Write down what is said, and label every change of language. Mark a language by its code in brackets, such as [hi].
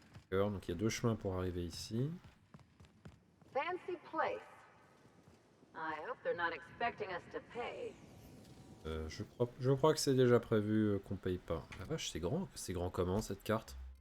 [fr] D'accord, donc il y a deux chemins pour arriver ici. [en] Fancy place. I hope they're not expecting us to pay. [fr] Je crois que c'est déjà prévu qu'on paye pas. La vache, c'est grand comment cette carte?